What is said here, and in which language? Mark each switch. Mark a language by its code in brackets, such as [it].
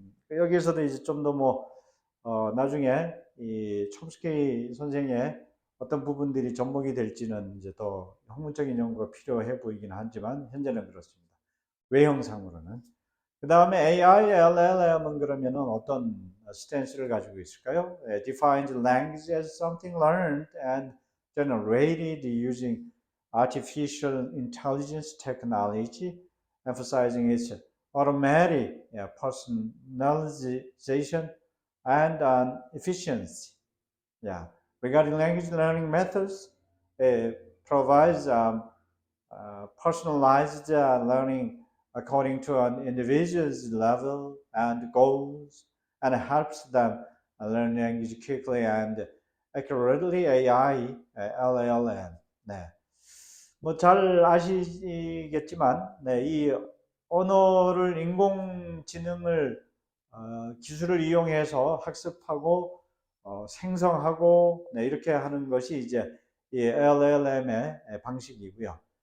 [ko] 여기에서도 이제 좀 더 나중에 이 촘스키 선생의 어떤 부분들이 접목이 될지는 이제 더 학문적인 연구가 필요해 보이긴 하지만 현재는 그렇습니다. 외형상으로는. 그 다음에 AI, LLM은 그러면은 어떤 스탠스를 가지고 있을까요? [en] Defines language as something learned and generated using artificial intelligence technology, emphasizing its automatic personalization, and efficiency. Yeah. Regarding language learning methods, it provides personalized learning according to an individual's level and goals, and helps them learn language quickly and accurately. [ko] AI, LLM. 네. 뭐 잘 아시겠지만, 네, 이 언어를 인공지능을 기술을 이용해서 학습하고 생성하고, 네, 이렇게 하는 것이 이제 이 LLM의 방식이고요.